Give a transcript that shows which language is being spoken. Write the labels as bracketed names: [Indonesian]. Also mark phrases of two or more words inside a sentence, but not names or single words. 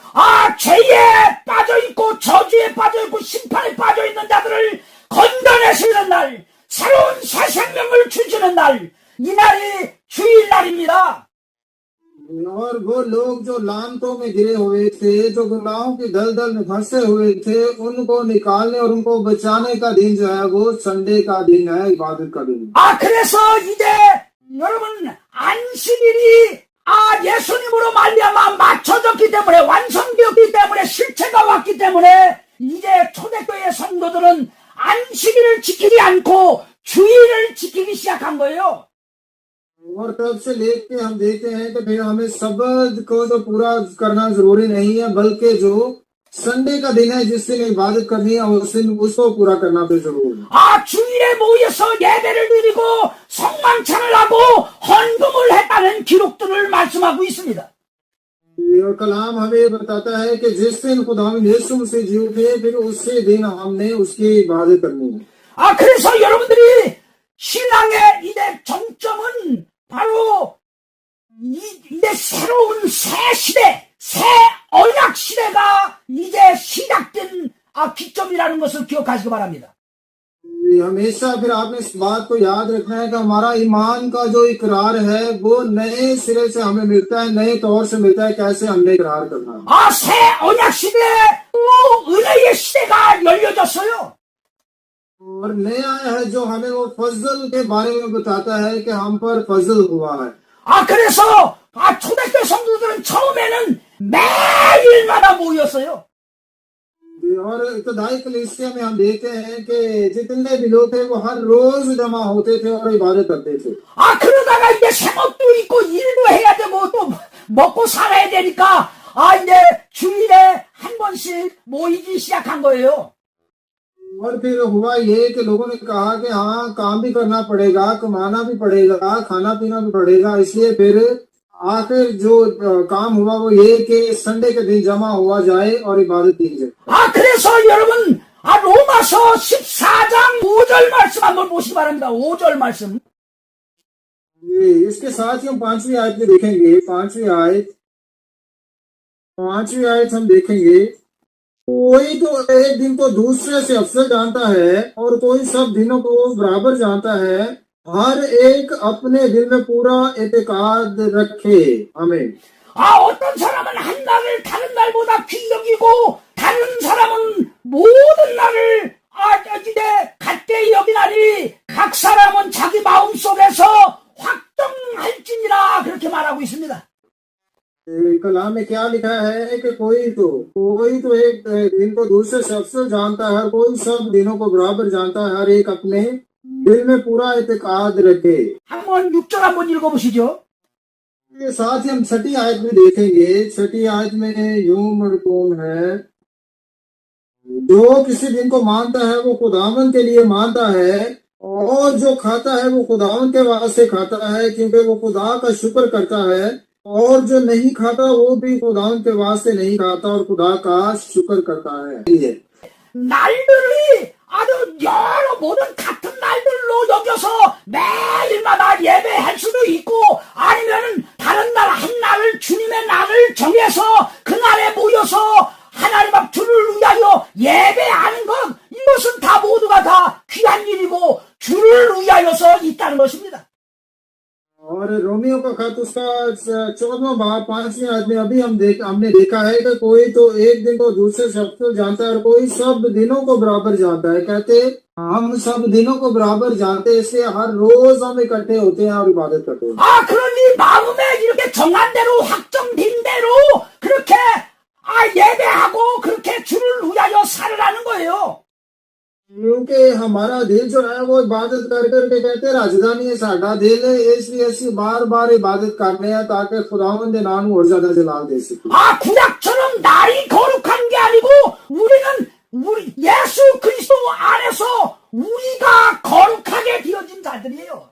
[Korean] 죄에 빠져있고 저주에 빠져있고 심판에 빠져있는 자들을 건져내시는 날, 새로운 새 생명을 주시는 날, 이 날이 주일 날입니다. [Urdu] اور وہ لوگ جو لعنتوں میں گرے ہوئے تھے، جو گناہوں کی دلدل میں پھنسے ہوئے تھے، ان کو نکالنے اور ان کو بچانے کا دن جو ہے وہ سنڈے کا دن ہے، عبادت کا دن. [Korean] 그래서 이제 여러분 안식일이 예수님으로 말미암아 맞춰졌기 때문에, 완성되었기 때문에, 실체가 왔기 때문에 이제 초대교회 성도들은 안식일을 지키지 않고 주일을 지키기 시작한 거예요. [Urdu] اور تب سے لے کے ہم دیکھتے ہیں کہ پھر ہمیں سبد کو تو پورا کرنا ضروری نہیں ہے، بلکہ جو سنڈے کا دن ہے جس دن عبادت کرنی ہے اس دن اس کو پورا کرنا بھی ضروری ہے. [Korean] 주일에 모여서 예배를 드리고 성만찬을 하고 헌금을 했다는 기록들을 말씀하고 있습니다. [Urdu] اور کلام ہمیں بتاتا ہے کہ جس دن خداوند یسوع مسیح جی اٹھے، پھر اسی دن ہم نے اس کی عبادت کرنی ہے. [Korean] 그래서 여러분들이 신앙의 이제 정점은 바로 이제 새로운 새 시대, 새 언약 시대가 이제 시작된 기점이라는 것을 기억하시기 바랍니다. [Urdu] ہمیشہ پھر آپ نے اس بات کو یاد رکھنا ہے کہ ہمارا ایمان کا جو اقرار ہے وہ نئے سرے سے ہمیں ملتا ہے، نئے طور سے ملتا ہے، کیسے ہم نے اقرار کرنا ہے. [Korean] 새 언약 시대, 또 은혜의 시대가 열려졌어요. [Urdu] اور نیا ہے جو ہمیں وہ فضل کے بارے میں بتاتا ہے کہ ہم پر فضل ہوا ہے. [Korean] 그래서 초대교회 성도들은 처음에는 매일마다 모였어요. [Urdu] اور ابتدائی کلیسیا میں ہم دیکھتے ہیں کہ جتنے بھی لوگ تھے وہ ہر روز جمع ہوتے تھے اور عبادت کرتے تھے. [Korean] 그러다가 이제 생업도 있고 일도 해야 되고 또 먹고 살아야 되니까 이제 주일에 한 번씩 모이기 시작한 거예요. [Urdu] اور پھر ہوا یہ کہ لوگوں نے کہا کہ ہاں، کام بھی کرنا پڑے گا، کمانا بھی پڑے گا، کھانا پینا بھی پڑے گا، اس لیے پھر آخر جو کام ہوا وہ یہ کہ سنڈے کے دن جمع ہوا جائے اور عبادت کی جائے. [Korean] 그래서 여러분 로마서 14장 5절 말씀 한번 보시기 바랍니다. 5절 말씀. [Urdu] اس کے ساتھ ہی ہم 5ویں آیت میں دیکھیں گے. 5ویں آیت ہم دیکھیں گے. کوئی تو ایک دن کو دوسرے سے افضل جانتا ہے اور کوئی سب دنوں کو برابر جانتا ہے. ہر ایک اپنے دل میں پورا اعتقاد رکھے. हमें [Korean] 어떤 사람은 한 날을 다른 날보다 귀히 여기고 다른 사람은 모든 날을 이제 같게 여기나니 각 사람은 자기 마음속에서 확정할지니라, 그렇게 말하고 있습니다. [Urdu] کلام میں کیا لکھا ہے کہ کوئی تو ایک دن کو دوسرے سے افضل جانتا ہے، کوئی سب دنوں کو برابر جانتا ہے، ہر ایک اپنے دل میں پورا اعتقاد رکھے. [Korean] 한번 6절 한번 읽어보시죠. [Urdu] یہ ساتھ ہی ہم 6ٹھی آیت میں دیکھیں گے. 6ٹھی آیت میں یوں مرقوم ہے، جو کسی دن کو مانتا ہے وہ خداون کے لیے مانتا ہے، اور جو کھاتا ہے وہ خداون کے واسطے کھاتا ہے، کیونکہ وہ خدا کا شکر کرتا ہے، اور جو نہیں کھاتا وہ بھی خداون کے واسطے نہیں کھاتا اور خدا کا شکر کرتا ہے. [Korean] 날들이 아주 여러 모든 같은 날들로 여겨서 매일마다 예배할 수도 있고, 아니면은 다른 날 한 날을 주님의 날을 정해서 그 날에 모여서 하나님 앞 주를 위하여 예배하는 것, 이것은 다 모두가 다 귀한 일이고 주를 위하여서 있다는 것입니다. [Urdu] اور رومیو کا خط اس کا 14واں باب 5ویں آیت میں ابھی ہم نے دیکھا ہے کہ کوئی تو ایک دن کو دوسرے سے افضل جانتا ہے اور کوئی سب دنوں کو برابر جانتا ہے. کہتے ہم سب دنوں کو برابر جانتے ہیں، اس لیے ہر روز ہم اکٹھے ہوتے ہیں اور عبادت کرتے ہیں. [Korean] 그러니 마음에 이렇게 정한 대로 확정된 대로 그렇게 예배하고 그렇게 주를 위하여 살으라는 거예요. [Urdu] کیونکہ ہمارا دل جو ہے وہ عبادت کر کرکے کہتے راجدھانی ہے [Punjabi] ساڈا دل, [Urdu] اس لیے ایسی بار بار عبادت کرنے ہیں تاکہ خداوند [Punjabi] دے نام [Urdu] اور زیادہ جلال دے سکے. [Korean] 구약처럼 날이 거룩한 게 아니고 우리 예수 그리스도 안에서 우리가 거룩하게 되어진 자들이에요.